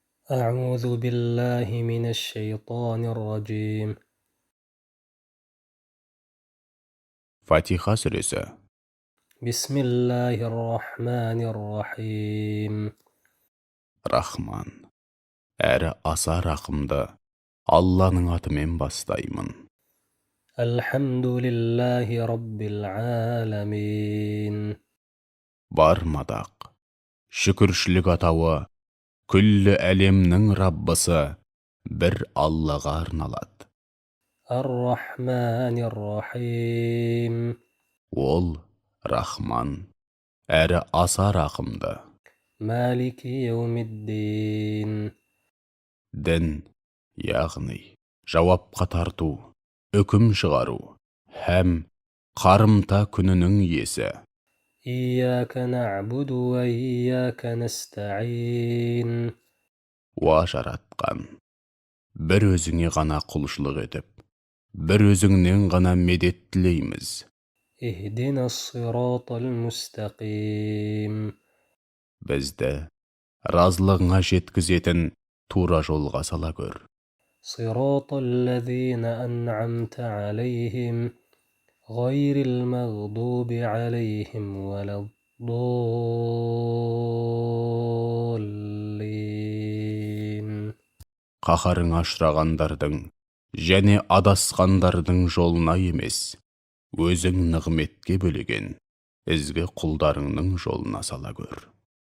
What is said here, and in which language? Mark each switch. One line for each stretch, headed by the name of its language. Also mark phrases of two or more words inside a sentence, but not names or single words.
Arabic: أعوذ بالله من الشيطان الرجيم.
Kazakh: Фатиха сүресі.
Arabic: بسم الله الرحمن الرحيم.
Kazakh: Рахман. Әрі аса рақымды Алланың атымен бастаймын.
Arabic: الحمد لله رب العالمين.
Kazakh: Бар мадақ, шүкіршілік атауы, күллі әлемнің Раббысы бір Аллаға арналады.
Arabic: الرحمن الرحيم.
Kazakh: Ол Рахман, әрі аса рақымды.
Arabic: مالك يوم الدين.
Kazakh: Дін, яғни жауапқа тарту, үкім шығару, һәм қарымта күнінің иесі.
Arabic: إياك نعبد وإياك نستعين.
Kazakh: Уа жаратқан, бір өзіңе ғана құлшылық етіп, бір өзіңнен ғана медет тілейміз.
Arabic: اهدنا الصراط المستقيم.
Kazakh: Бізді разылығыңа жеткізетін тура жолға сала көр.
Arabic: صراط الذين أنعمت عليهم غير المغضوب عليهم ولا الضالين.
Kazakh: Қаһарыңа ұшырағандардың және адасқандардың жолына емес, өзің нығметке бөлеген ізгі құлдарыңның жолына сала көр.